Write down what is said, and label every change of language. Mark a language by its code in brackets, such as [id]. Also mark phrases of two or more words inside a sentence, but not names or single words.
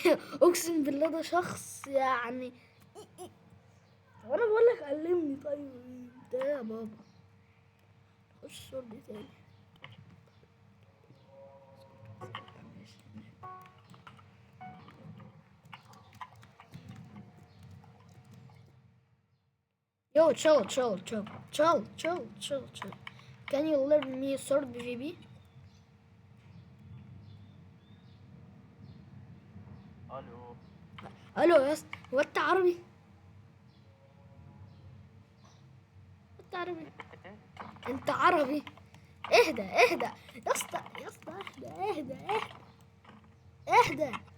[ar] اقسم بالله ده شخص يعني. وانا بقول لك علمني. طيب انت إيه يا بابا؟ خش الصور دي تاني. [en] Yo, chill, chill, chill, chill, chill, chill, chill. Can you learn me sword PvP? [ar] الو. الو يا اسطى، هو انت عربي؟ انت عربي؟ انت عربي؟ اهدى اهدى يا اسطى، يا اسطى اهدى اهدى اهدى اهدى.